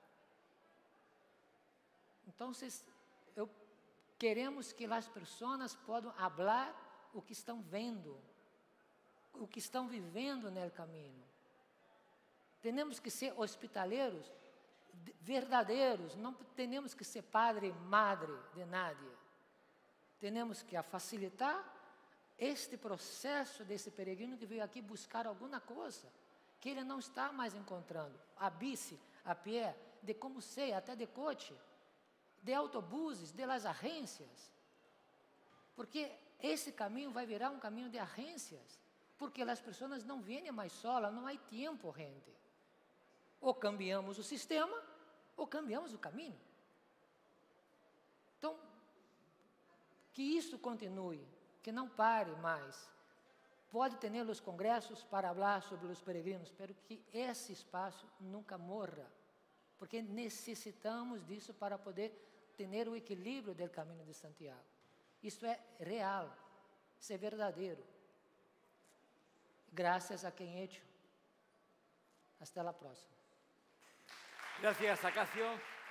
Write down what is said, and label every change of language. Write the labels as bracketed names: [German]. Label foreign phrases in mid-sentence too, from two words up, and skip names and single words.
[Portuguese] Então, queremos que as pessoas possam falar o que estão vendo, o que estão vivendo no caminho. Temos que ser hospitaleiros verdadeiros, não temos que ser [Spanish] padre e madre de nadie. [Portuguese] Temos que facilitar este processo desse peregrino que veio aqui buscar alguma coisa, que ele não está mais encontrando. A bici, a pé, de como sei, até [Spanish] de coche, de autobuses, de las agências. [Portuguese] Porque esse caminho vai virar um caminho de agências, porque as pessoas não vêm mais solas, não há tempo, gente. Ou cambiamos o sistema, ou cambiamos o caminho. Então, que isso continue, que não pare mais. Pode ter os congressos para falar sobre os peregrinos, mas que esse espaço nunca morra, porque necessitamos disso para poder ter o equilíbrio do caminho de Santiago. Isso é real, isso é verdadeiro. Graças a quem hecho. [Spanish] Hasta la próxima. Gracias, Acacio.